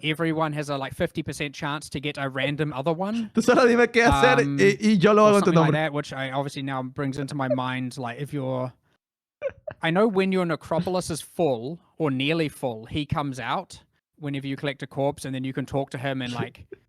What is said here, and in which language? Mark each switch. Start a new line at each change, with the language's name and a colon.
English: Everyone has a 50% chance to get a random other one.
Spanish: Tú solo dime qué hacer y yo lo hago en tu nombre.
English: Like that, which obviously now brings into my mind, like, if you're... I know when your Necropolis is full, or nearly full, he comes out whenever you collect a corpse, and then you can talk to him and, like...